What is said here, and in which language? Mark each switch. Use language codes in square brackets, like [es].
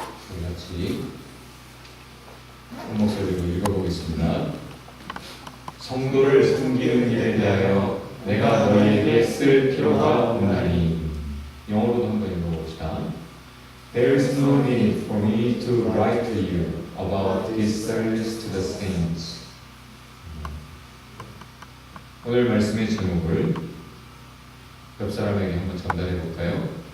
[ko] 우리 같이 큰 목소리로 읽어보겠습니다. 성도를 섬기는 일에 대하여 내가 너희에게 쓸 필요가 없나니. 영어로도 한번 읽어봅시다. [en] There is no need for me to write to you about this service to the saints. [ko] 오늘 말씀의 제목을 옆 사람에게 한번 전달해 볼까요?